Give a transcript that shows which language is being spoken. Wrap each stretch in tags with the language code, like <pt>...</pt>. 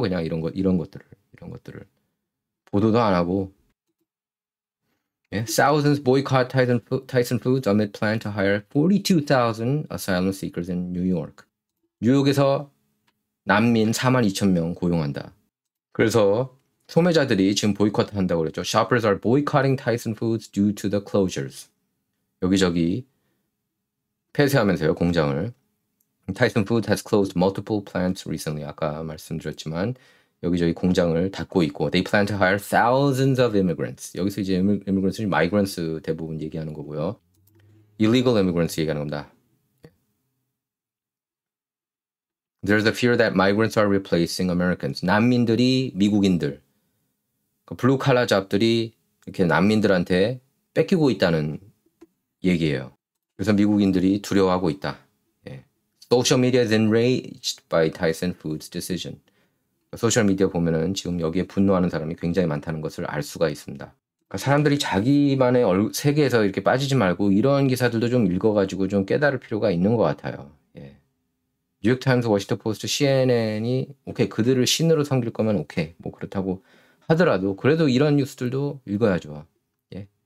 <ko>그냥 이런 것들을. 보도도 안 하고. 예?</ko> <en>Thousands boycott Tyson Foods amid plan to hire 42,000 asylum seekers in New York.</en> <ko>뉴욕에서 난민 42,000명 고용한다. 그래서 소매자들이 지금 보이콧 한다고 그랬죠.</ko> <en>Shoppers are boycotting Tyson Foods due to the closures.</en> <ko>여기저기 폐쇄하면서요, 공장을.</ko> <en>Tyson Foods has closed multiple plants recently.</en> <ko>아까 말씀드렸지만 여기저기 공장을 닫고 있고</ko> <en>They plan to hire thousands of immigrants.</en> <ko>여기서 이제 immigrants, migrants 대부분 얘기하는 거고요.</ko> <en>illegal immigrants</en> <ko>얘기하는 겁니다.</ko> <en>There's a fear that migrants are replacing Americans.</en> <ko>난민들이 미국인들, 블루 칼라 잡들이 이렇게 난민들한테 뺏기고 있다는 얘기예요. 그래서 미국인들이 두려워하고 있다. 예.</ko> <en>Social media is enraged by Tyson Foods decision.</en> <ko>소셜미디어 보면은 지금 여기에 분노하는 사람이 굉장히 많다는 것을 알 수가 있습니다. 그러니까 사람들이 자기만의 세계에서 이렇게 빠지지 말고 이런 기사들도 좀 읽어가지고 좀 깨달을 필요가 있는 것 같아요. 예. 뉴욕타임스, 워싱턴 포스트, CNN이 오케이 그들을 신으로 섬길 거면 오케이 뭐 그렇다고 하더라도 그래도 이런 뉴스들도 읽어야죠. 예.</ko>